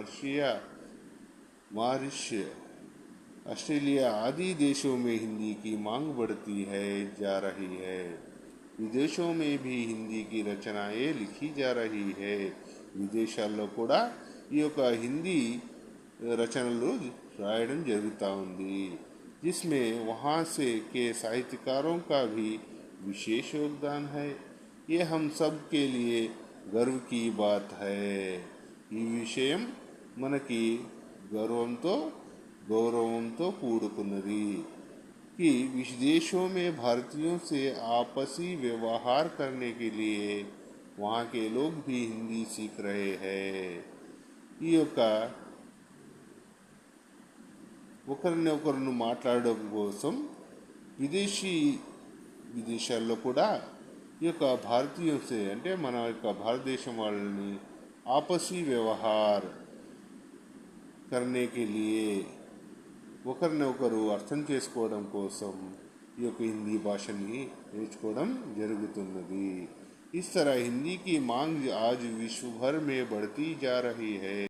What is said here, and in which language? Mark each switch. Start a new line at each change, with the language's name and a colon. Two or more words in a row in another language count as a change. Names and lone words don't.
Hindi: मॉरिशस, ऑस्ट्रेलिया आदि देशों में हिंदी की मांग बढ़ती जा रही है। विदेशों में भी हिंदी की रचनाएं लिखी जा रही है।
Telugu: విదేశాల్లో కూడా ఈ యొక్క హిందీ రచనలు రాయడం జరుగుతూ ఉంది,
Hindi: जिसमें वहाँ से के साहित्यकारों का भी विशेष योगदान है। ये हम सब के लिए गर्व की बात है।
Telugu: ఈ విషయం మనకి గౌరవంతో కూడుకున్నది
Hindi: कि विदेशों में भारतीयों से आपसी व्यवहार करने के लिए वहाँ के लोग भी हिंदी सीख रहे हैं।
Telugu: ఈ యొక్క ఒకరినొకరు మాట్లాడడం కోసం విదేశాల్లో కూడా ఈ యొక్క భారతీయుల అంటే మన యొక్క భారతదేశం వాళ్ళని
Hindi: आपसी व्यवहार करने के लिए
Telugu: ఒకరినొకరు అర్థం చేసుకోవడం కోసం ఈ యొక్క హిందీ భాషని నేర్చుకోవడం జరుగుతున్నది।
Hindi: इस तरह हिंदी की मांग आज विश्व भर में बढ़ती जा रही है।